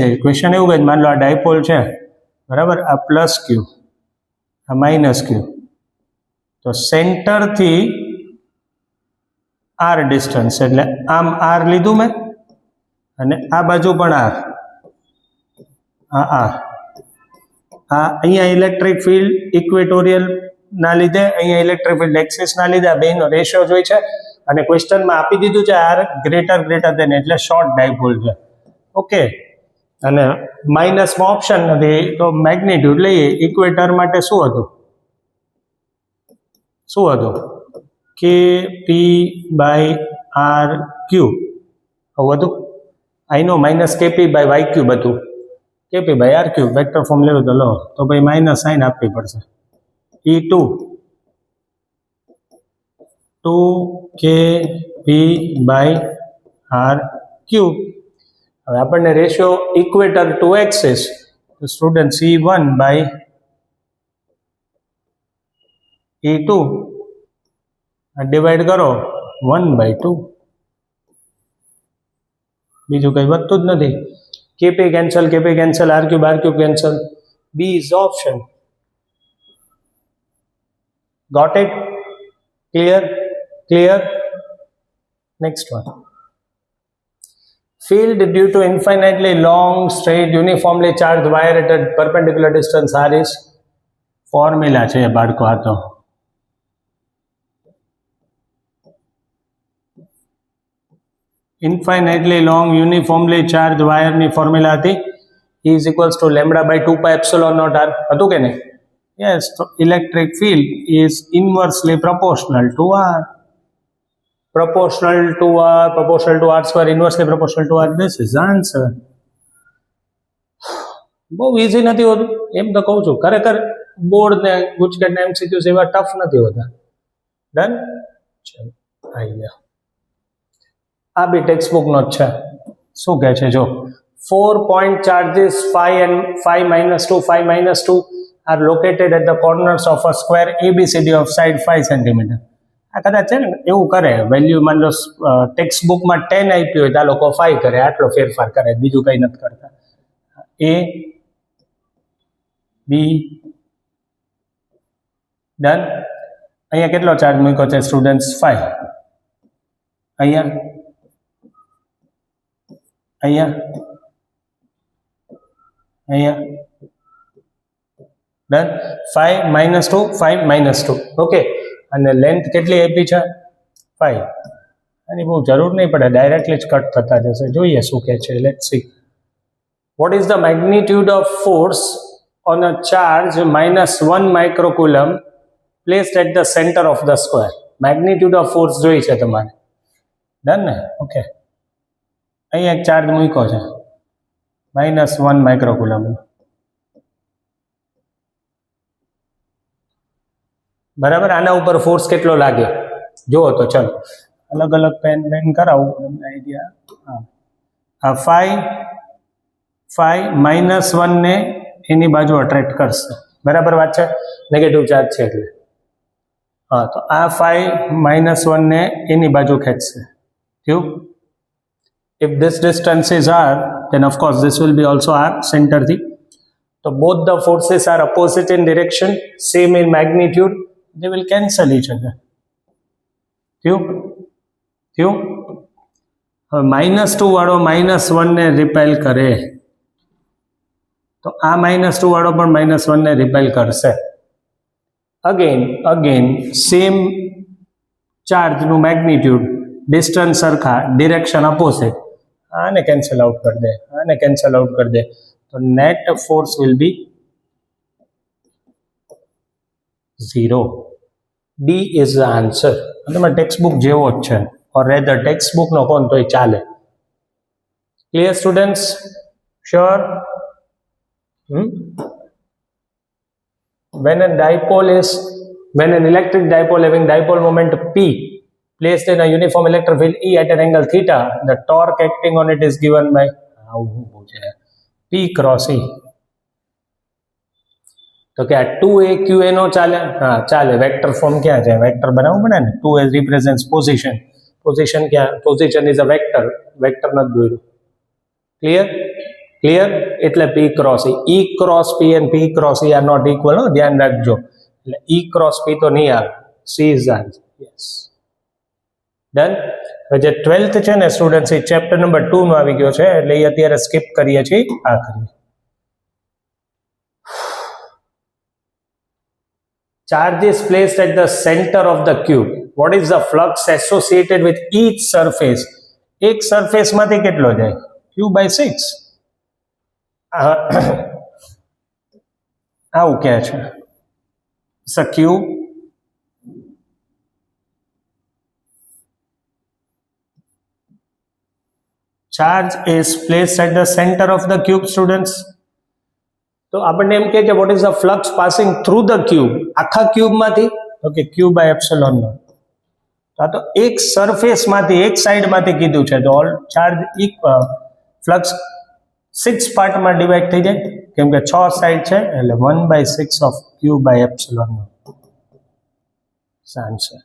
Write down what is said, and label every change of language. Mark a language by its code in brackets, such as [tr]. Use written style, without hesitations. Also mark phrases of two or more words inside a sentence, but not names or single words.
[gu] ક્વેશ્ચન એવું કહે, માન લો આ ડાયપોલ છે, બરાબર, આ પ્લસ ક્યુ, આ માઇનસ ક્યુ, તો સેન્ટરથી r ડિસ્ટન્સ, એટલે આમ r લીધું મેં અને આ બાજુ પણ r, આ અહીંયા [en] electric field equatorial [gu] ના લીધે, અહીંયા [en] electric field axis [gu] ના લીધે, આ બેનો રેશિયો જોઈ છે અને ક્વેશ્ચનમાં આપી દીધું છે r [en] greater than, [gu] એટલે [en] short dipole [gu] છે. ઓકે. અને માઇનસમાં ઓપ્શન નથી તો મેગ્નિટ્યુડ લઈએ. ઇક્વેટર માટે શું હતું? KP/RQ આવું હતું. [en] I know [gu] -KP/YQ હતું. KP/RQ [en] vector form [gu] લેવું તો લો, તો ભાઈ [en] minus sign [gu] આપવી પડશે. E2 2KP/RQ. હવે આપણને [en] ratio equator to axis, [gu] તો સ્ટુડન્ટ C1/E2 ડિવાઈડ કરો 1/2. બીજું કંઈ વધતું જ નથી. [en] KP cancel, R cube cancel. B is the option. Got it? Clear? Next one. Field due to infinitely long, straight, uniformly charged wire at a perpendicular distance r is formula [gu] છે બાળકો. આ તો [en] infinitely long uniformly charge [gu] વાયરની ફોર્મ્યુલા હતી, [en] is equals to λ/2π epsilon naught r [gu] હતું કે નહીં? [en] યસ. તો electric field is inversely proportional to r. Proportional to r square, inversely proportional to r. This is the answer. [gu] બહુ ઇઝી નથી હોતું એમ તો કહું છું. ખરેખર બોર્ડ ને ગુજકેટના એમસીક્યુઝ એવા ટફ નથી હોતા. ડન. ચલો અહીંયા આ બી ટેક્સ્ટ બુકનો જ છે. શું કહે છે જો, [en] 4 point charges phi and phi -2 are located at the corners of a square ABCD of side 5 cm. [gu] આ કદાચ છે ને એવું કરે, વેલ્યુ માન લો ટેક્સ્ટ બુકમાં 10 આપ્યું હોય તો આ લોકો 5 કરે, આટલો ફેરફાર કરે, બીજું કંઈ નથી કરતા. A B ડન. અહીંયા કેટલો ચાર્જ મૂક્યો છે સ્ટુડન્ટ્સ? 5. અહીંયા અહીંયા અહીંયા ડન. 5 minus 2 5 minus 2. ઓકે, અને લેન્થ કેટલી આપી છે? 5. આની બહુ જરૂર નહીં પડે, ડાયરેક્ટલી જ કટ થતા જશે. જોઈએ શું કહે છે. [en] Let's see. What is the magnitude of force on a charge -1 microcoulomb placed at the center of the square? magnitude of force [gu] જોઈ છે તમારે. ડન ને? ઓકે, અહીંયા એક ચાર્જ મૂક્યો છે -1 માઇક્રોકુલમ. બરાબર. આના ઉપર ફોર્સ કેટલો લાગે જુઓ તો. ચલો અલગ અલગ પેન કરાવું તમને આઈડિયા. હા, આ 5 -1 ને એની બાજુ અટ્રેક્ટ કરશે. બરાબર વાત છે, [en] negative charge [gu] છે એટલે. હા, તો આ 5 -1 ને એની બાજુ ખેંચશે. થયું? [en] if this distance is r, then of course this will be also r center thi. So both the forces are opposite in direction, same in magnitude, they will cancel each other. [gu] થયું? હવે -2 વાળો -1 ને રિપેલ કરે તો આ -2 વાળો પણ -1 ને રિપેલ કરશે. [en] again same [gu] ચાર્જનું મેગ્નિટ્યુડ, ડિસ્ટન્સ સરખા, [en] direction opposite. [gu] આને [en] cancel out [gu] કરી દે, આને [en] cancel out [gu] કરી દે, તો [en] net force will be [gu] 0. [en] D is the answer. [gu] તમારે ટેક્સ્ટ બુક જેવો જ છે, [en] or rather text book [gu] નો કોણ તોય ચાલે. [en] Clear students? Sure? When an electric dipole having dipole moment P placed in a uniform electric field E at an angle theta, the torque acting on it is given by P cross E. [gu] તો કે આ 2AQA નો ચાલે? હા ચાલે. [en] vector form [gu] ક્યાં છે? વેક્ટર બનાવવું પડે ને. [en] 2 represents position. [gu] પોઝિશન ક્યાં? [en] position is a vector. [gu] વેક્ટર નથી દોર્યું. ક્લિયર? એટલે [en] P cross E. E cross P and P cross E are not equal. [gu] ધ્યાન રાખજો. એટલે [en] E cross P [gu] તો નહીં આવે. [en] C is the answer. Yes. [gu] ડન. હવે જે 12th છે ને સ્ટુડન્ટ્સ, એ ચેપ્ટર નંબર 2 માં આવી ગયો છે, એટલે એ અત્યારે સ્કીપ કરીએ છીએ. આ કરીએ. [en] Charge is placed at the center of the cube. What is the flux associated with each surface? [gu] એક સરફેસ માંથી કેટલો જાય? Q/6. આવું કે છે. [en] So Q charge is placed at the center of the cube, students. [gu] તો આપણને એમ કહે છે [en] what is the flux passing through the cube? [gu] આખા ક્યુબ માંથી? ઓકે, Q/ε0. આ તો એક સરફેસ માંથી, એક સાઈડ માંથી કીધું છે, તો [en] all charge flux [gu] 6 પાર્ટમાં ડિવાઈડ થઈ જાય, કેમ કે 6 સાઈડ છે, એટલે [en] 1/6 of Q/ε0 [gu] આન્સર.